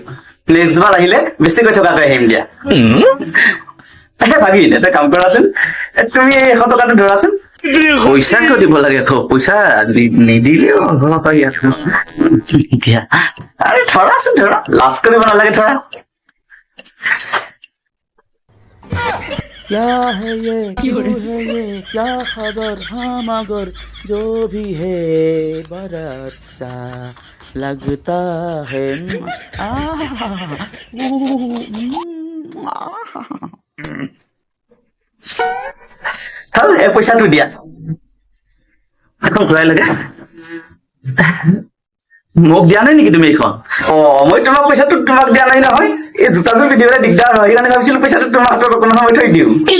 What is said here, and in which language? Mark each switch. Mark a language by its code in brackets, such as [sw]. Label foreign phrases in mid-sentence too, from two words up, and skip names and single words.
[as] নেক্সট বাৰ আহিলে বেছিকৈ থকাকৈ আহিম দিয়া। ভাগিন এটা কাম কৰাচোন, তুমি 100 টকাটো ধৰাচোন। পইচা কিয় দিব লাগে? পইচা নিদিলেও হ'ব ইয়াত। এতিয়া আৰে ধৰাচোন, ধৰা, লাজ কৰিব নালাগে, ধৰা। [hi] क्या है ये, क्यों है ये, क्या खबर, हाँ मगर जो भी है बड़ा अच्छा लगता है। [as] এই পইচাটো দিয়া, আকৌ ঘূৰাই লাগে। মোক দিয়া নাই নেকি তুমি এইখন? অ মই তোমাক পইচাটো তোমাক দিয়া নাই নহয়, এই জোতাযোৰ পিন্ধিবলৈ দিগদাৰ হয়, সেইকাৰণে ভাবিছিলো পইচাটো তোমাৰ হাতত অকণ সময় থৈ দিওঁ।